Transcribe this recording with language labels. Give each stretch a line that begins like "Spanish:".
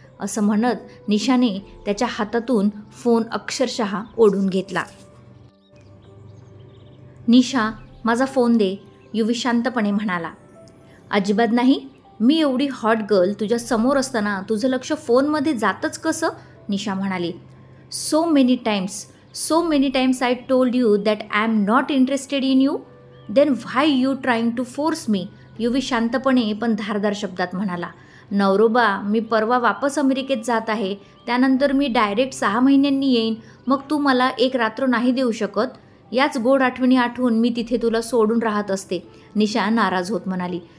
Marathi: असं म्हणत निशाने त्याच्या हातातून फोन अक्षरशः ओढून घेतला. निशा, माझा फोन दे, युवी शांतपणे म्हणाला. अजिबात नाही. मी एवढी हॉट गर्ल तुझ्या समोर असताना तुझं लक्ष फोनमध्ये जातच कसं? निशा म्हणाली.
English: So many times I told you that I am not interested in you. Then why you trying to force me?
Marathi: युवी शांतपणे पण धारदार शब्दात म्हणाला. नवरोबा, मी परवा वापस अमेरिकेत जात आहे. त्यानंतर मी डायरेक्ट 6 महिन्यांनी येईन. मग तू मला एक रात्र नाही देऊ शकत? याच गोड आठवणी आठवून मी तिथे तुला सोडून राहत असते. निशा नाराज होत म्हणाली.